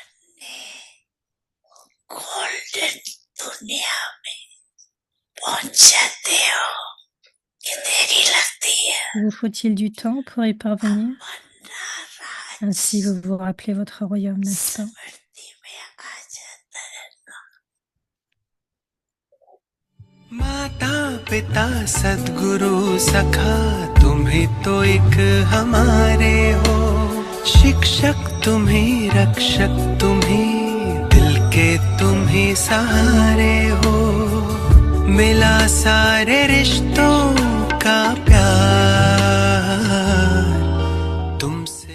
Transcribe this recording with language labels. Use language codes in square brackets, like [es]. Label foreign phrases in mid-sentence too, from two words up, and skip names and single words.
[fr] Vous faut-il du temps pour y parvenir? Ainsi, vous vous rappelez votre royaume, n'est-ce pas? [hi] माता पिता सद्गुरु सखा तुम्ही तो एक हमारे हो शिक्षक तुम्ही रक्षक तुम्ही दिल के तुम्ही सहारे हो मिला सारे रिश्तों का प्यार तुमसे